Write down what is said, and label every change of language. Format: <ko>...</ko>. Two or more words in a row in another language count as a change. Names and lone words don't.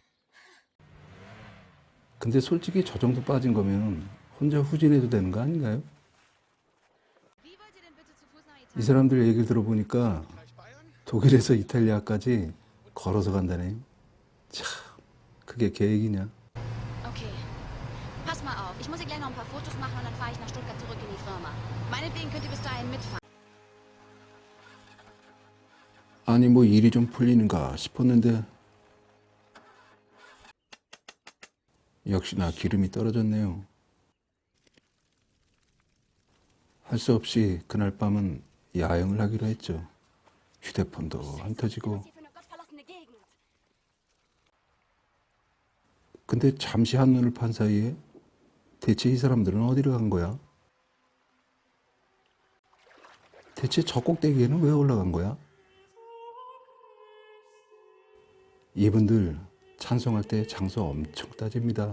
<ko>근데 솔직히 저 정도 빠진 거면 혼자 후진해도 되는 거 아닌가요? 이 사람들 얘기를 들어보니까 독일에서 이탈리아까지 걸어서 간다네요. 참, 그게 계획이냐?</ko> <de>Okay. Pass mal auf. Ich muss hier gleich noch ein paar Fotos machen und dann fahre ich nach Stuttgart zurück in die Firma. Meinetwegen könnt ihr bis dahin mitfahren.</de> <ko>아니 뭐 일이 좀 풀리는가 싶었는데 역시나 기름이 떨어졌네요. 할 수 없이 그날 밤은 야영을 하기로 했죠. 휴대폰도 안 터지고.</ko> <de>Hier für eine gottverlassene Gegend.</de> <ko>근데 잠시 한눈을 판 사이에 대체 이 사람들은 어디로 간 거야? 대체 저 꼭대기에는 왜 올라간 거야? 이분들 찬송할 때 장소 엄청 따집니다.</ko>